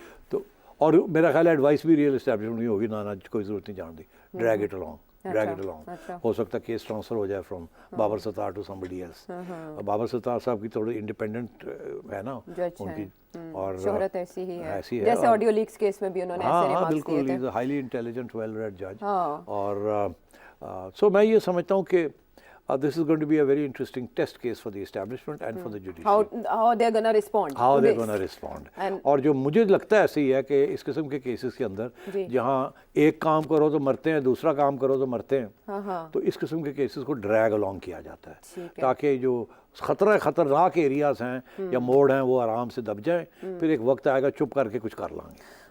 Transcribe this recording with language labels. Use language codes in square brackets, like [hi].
[hi] तो और मेरा ख्याल है एडवाइस भी रियल एस्टैब्लिशमेंट नहीं होगी, ना कोई ज़रूरत नहीं जानती, [en] Drag it along, drag it along. [hi] हो सकता है केस ट्रांसफर हो जाए [en] From Babar Sattar to somebody else. [hi] Babar Sattar साहब की थोड़ी इंडिपेंडेंट है ना उनकी, और शोहरत ऐसी ही है, ऐसी है। जैसे ऑडियो लीक्स केस में भी उन्होंने ऐसे रिमार्क्स दिए थे। [en] बिल्कुल, highly intelligent, well read जज। [hi] और सो मैं ये समझता हूँ कि [en] this is going to be a very interesting test case for the establishment and for the judiciary. How they're going to respond. How they're going to respond. [hi] और जो मुझे लगता है ऐसे ही है कि इस किस्म के केसेस के अंदर जहाँ एक काम करो तो मरते हैं, दूसरा काम करो तो मरते हैं, तो इस किस्म के केसेस को ड्रैग अलोंग किया जाता है ताकि जो खतरनाक एरियाज हैं या मोड़ हैं वो आराम से दब जाएं, फिर एक वक्त आएगा चुप करके कुछ कर लाएंगे।